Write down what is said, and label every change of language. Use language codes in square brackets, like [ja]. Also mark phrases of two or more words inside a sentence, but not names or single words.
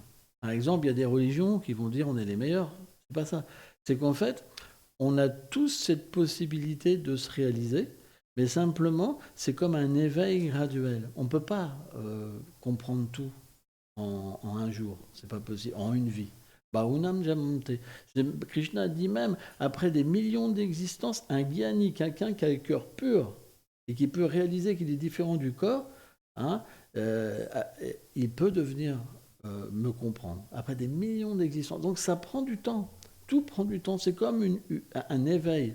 [fr] Par exemple, il y a des religions qui vont dire on est les meilleurs. C'est pas ça. C'est qu'en fait, on a tous cette possibilité de se réaliser, mais simplement, c'est comme un éveil graduel. On ne peut pas comprendre tout en un jour. C'est pas possible. En une vie. [sa] बहूनां जमोन्ते. [fr] Krishna dit même, après des millions d'existences, un gyani, quelqu'un qui a le cœur pur et qui peut réaliser qu'il est différent du corps, hein, il peut devenir me comprendre. Après des millions d'existences. Donc ça prend du temps. Tout prend du temps. C'est comme un éveil.